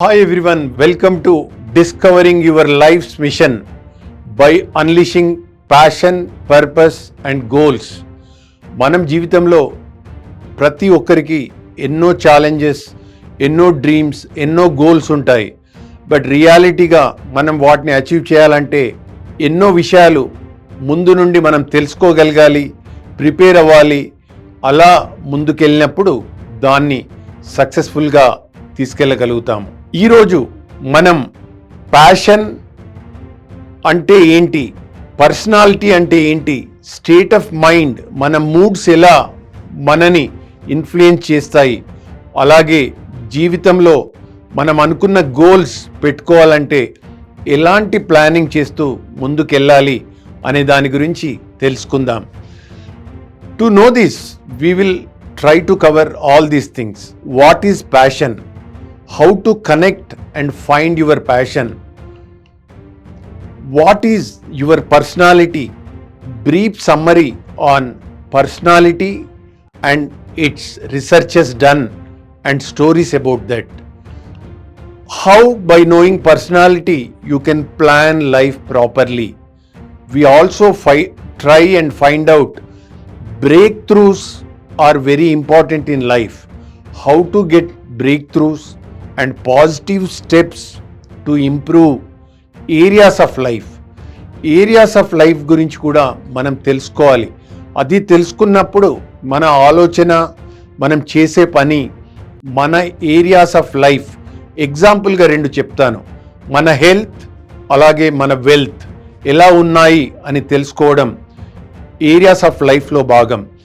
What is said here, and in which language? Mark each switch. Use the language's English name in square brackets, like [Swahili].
[English] everyone, welcome to Discovering Your Life's Mission by Unleashing Passion, Purpose and Goals. [Telugu] మనం జీవితంలో ప్రతి ఒక్కరికి ఎన్నో ఛాలెంజెస్, ఎన్నో డ్రీమ్స్, ఎన్నో గోల్స్ ఉంటాయి. బట్ రియాలిటీగా మనం వాటిని అచీవ్ చేయాలంటే ఎన్నో విషయాలు ముందు నుండి మనం తెలుసుకోగలగాలి, ప్రిపేర్ అవ్వాలి. అలా ముందుకెళ్ళినప్పుడు దాన్ని సక్సెస్ఫుల్గా తీసుకెళ్ళగలుగుతాము. ఈరోజు మనం ప్యాషన్ అంటే ఏంటి, పర్సనాలిటీ అంటే ఏంటి, స్టేట్ ఆఫ్ మైండ్, మన మూడ్స్ ఎలా మనని ఇన్ఫ్లుయెన్స్ చేస్తాయి, అలాగే జీవితంలో మనం అనుకున్న గోల్స్ పెట్టుకోవాలంటే ఎలాంటి ప్లానింగ్ చేస్తూ ముందుకెళ్ళాలి అనే దాని గురించి తెలుసుకుందాం. [English] To know this we will try to cover all these things. What is passion? How to connect and find your passion? What is your personality? Brief summary on personality and its researches done and stories about that. How by knowing personality you can plan life properly. We also try and find out breakthroughs are very important in life. How to get breakthroughs and positive steps to improve areas of life. [Telugu] Areas of life గురించి కూడా మనం తెలుసుకోవాలి. అది తెలుసుకున్నప్పుడు మన ఆలోచన, మనం చేసే పని, మన ఏరియాస్ ఆఫ్ లైఫ్, ఎగ్జాంపుల్గా 2 చెప్తాను. మన హెల్త్ అలాగే మన వెల్త్ ఎలా ఉన్నాయి అని తెలుసుకోవడం ఏరియాస్ ఆఫ్ లైఫ్లో భాగం.